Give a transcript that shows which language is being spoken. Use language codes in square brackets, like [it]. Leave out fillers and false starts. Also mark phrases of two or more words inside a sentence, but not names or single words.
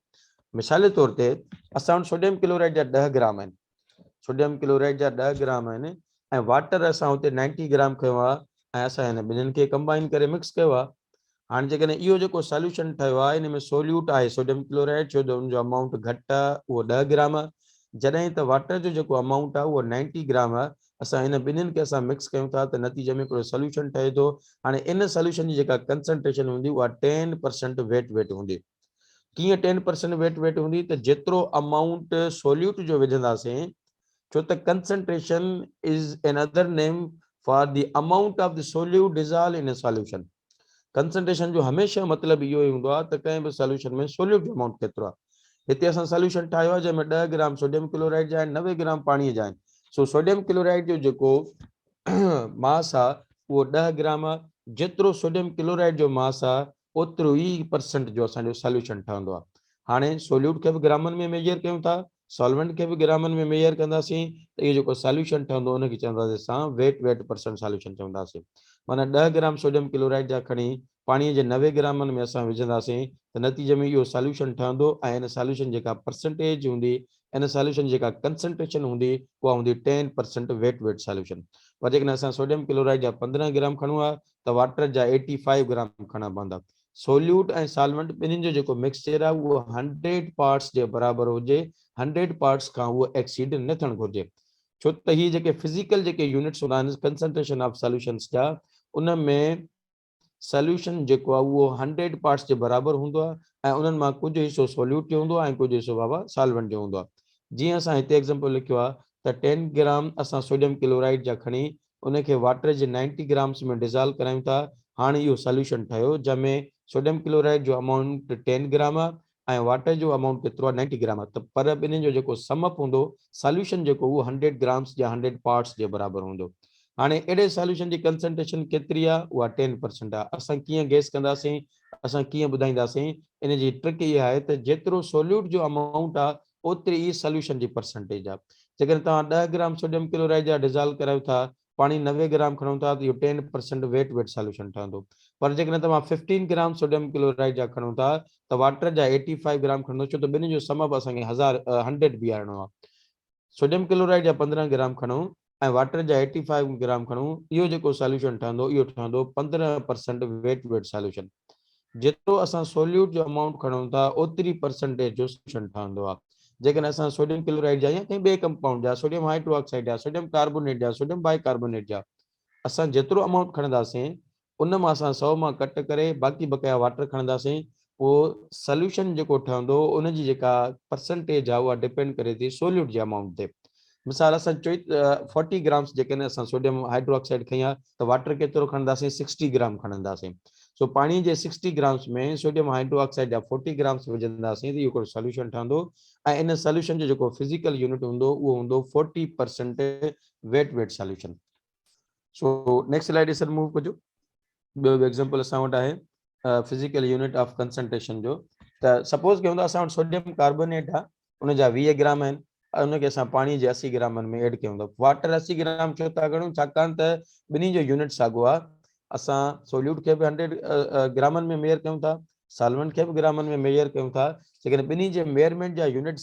[sd] मिसाल जे तौर ते असां वटि [en] sodium chloride [sd] जा 10 ग्राम आहिनि, [en] sodium chloride [sd] जा 10 ग्राम आहिनि ऐं वाटर असां हुते 90 ग्राम खयो आहे ऐं असां हिन ॿिन्हिनि खे कंबाइन करे मिक्स कयो आहे। हाणे जेकॾहिं इहो जेको सॉल्यूशन ठहियो आहे इन में सोल्यूट आहे [en] sodium chloride, [sd] छो जो उनजो अमाउंट घटि आहे उहो 10 ग्राम आहे, जॾहिं त वाटर जो जेको अमाउंट आहे उहो 90 ग्राम आहे। असां इन ॿिन्हिनि खे असां मिक्स कयूं था त नतीजे में हिकिड़ो सॉल्यूशन ठहे थो। हाणे इन सॉल्यूशन जी जेका कंसंट्रेशन हूंदी उहा 10% वेट हूंदी। कीअं 10% वेट हूंदी, त जेतिरो अमाउंट सोल्यूट जो विझंदासीं, छो त [en] concentration is another name for the amount of the solute dissolve in a solution. [sd] कंसंट्रेशन जो हमेशह मतिलबु इहो ई हूंदो आहे त कंहिं बि सॉल्यूशन में सोल्यूट जो अमाउंट केतिरो आहे। हिते असां सॉल्यूशन ठाहियो आहे जंहिंमें 10 ग्राम [en] sodium chloride [sd] जा आहिनि, 90 ग्राम पाणीअ जा आहिनि। सो [en] sodium chloride [sd] जो जेको मास आहे उहो 10 ग्राम आहे, जेतिरो [en] sodium chloride [sd] जो मास आहे ओतिरो ई परसेंट जो असांजो सॉल्यूशन ठहंदो आहे। हाणे सोल्यूट खे बि ग्रामनि में मेजर कयूं था, सॉल्वेंट खे बि ग्रामनि में मेजर कंदासीं, त इहो जेको सॉल्यूशन ठहंदो उनखे चवंदासीं असां [en] weight percent solution [sd] चवंदासीं। माना 10 ग्राम [en] sodium chloride [sd] जा खणी पाणीअ जे 90 ग्रामनि में असां विझंदासीं त नतीजे में इहो सॉल्यूशन ठहंदो ऐं इन सॉल्यूशन जेका परसेंटेज हूंदी, इन सॉल्यूशन जेका कंसंट्रेशन हूंदी उहा हूंदी 10% [en] weight solution. [sd] पर जेकॾहिं असां [en] sodium chloride [sd] जा 15 ग्राम खणूं आहे त वाटर जा 85 ग्राम खणणा पवंदा। सोल्यूट ऐं सॉल्वेंट ॿिन्हिनि जो जेको मिक्सचर आहे उहो 100 पार्ट्स जे बराबरि हुजे, 100 पार्ट्स खां उहो एक्सीड न थियणु घुरिजे। छो त हीअ जेके फिजिकल जेके यूनिट्स हूंदा आहिनि [en] concentration of solutions [sd] जा, उन में सॉल्यूशन जेको आहे उहो 100 पार्ट्स जे बराबरि हूंदो आहे ऐं उन्हनि मां कुझु हिसो सोल्यूट जो हूंदो आहे ऐं कुझु हिसो बाबा सॉल्वेंट जो हूंदो आहे। जीअं असां हिते एग्जांपल लिखियो आहे त 10 ग्राम असां [en] sodium chloride [sd] जा खणी उनखे वाटर जे 90 ग्राम्स में डिसॉल्व करायूं था। हाणे इहो सॉल्यूशन ठहियो जंहिंमें [en] sodium chloride [sd] जो अमाउंट 10 ग्राम आहे ऐं वाटर जो अमाउंट केतिरो आहे 90 ग्राम आहे, त पर ॿिन्हिनि जो जेको समअप हूंदो सॉल्यूशन जेको उहो 100 ग्राम्स या 100 पार्ट्स जे बराबरि हूंदो। हाणे एडे सॉल्यूशन जी कंसंट्रेशन केतिरी आहे उहा 10% आहे असां कीअं गेस कंदासीं असां कीअं ॿुधाईंदासीं इन जी ट्रिक इहा आहे त जेतिरो सोल्यूट जो अमाउंट आहे ओतिरी ई सॉल्यूशन जी परसेंटेज आहे जेकॾहिं तव्हां 10 ग्राम [en] sodium chloride [sd] जा डिज़ोल्व करायो था पाणी 90 ग्राम खणो था त इहो 10% वेट सॉल्यूशन ठहंदो पर जेकॾहिं तव्हां 15 ग्राम [en] sodium chloride [sd] जा खणो था त वाटर जा 85 ग्राम खणंदो छो त ॿिन्हिनि जो समअप असांखे 100 बीहारणो आहे [en] sodium chloride [sd] जा 15 ग्राम खणूं ऐं वाटर जा 85 ग्राम खणूं इहो जेको सॉल्यूशन ठहंदो इहो ठहंदो 15% [en] weight solution [sd] जेतिरो असां सोल्यूट जो अमाउंट खणूं था ओतिरी परसेंटेज जो सॉल्यूशन ठहंदो आहे जेकॾहिं असां [en] sodium chloride [sd] जा या कंहिं ॿिए कंपाउंड जा [en] sodium hydroxide [sd] जा [en] sodium carbonate [sd] जा [en] sodium bicarbonate [sd] जा असां जेतिरो अमाउंट खणंदासीं उन मां असां 100 मां कट करे बाक़ी बकाया वाटर खणंदासीं पोइ सॉल्यूशन जेको ठहंदो उन जी जेका परसेंटेज आहे उहा डिपेंड करे थी सोल्यूट जे अमाउंट ते मिसाल असां 40 ग्राम्स जेकॾहिं असां [en] sodium hydroxide [sd] खई आहे त वाटर केतिरो खणंदासीं 60 ग्राम खणंदासीं सो पाणी जे 60 ग्राम्स में [en] sodium hydroxide [sd] जा 40 ग्राम्स विझंदासीं त इहो हिकिड़ो सॉल्यूशन ठहंदो ऐं इन सॉल्यूशन जो जेको [en] physical unit [sd] हूंदो उहो हूंदो 40% [en] weight solution so next slide sir move [sd] कजो ॿियो एग्जांपल असां वटि आहे [en] physical unit of concentration [sd] जो त सपोज कयूं था असां वटि [en] sodium carbonate [sd] आहे उन जा 20 ग्राम आहिनि उनखे असां पाणी जे 80 ग्रामनि में एड कयूं था वाटर 80 ग्राम छो था खणूं छाकाणि त ॿिन्ही जो यूनिट साॻियो आहे असां सोल्यूट खे बि 100 ग्रामनि में मेयर कयूं था सॉल्वेंट खे बि ग्रामनि में मेयर कयूं था जेकॾहिं ॿिन्ही जे मेयरमेंट जा यूनिट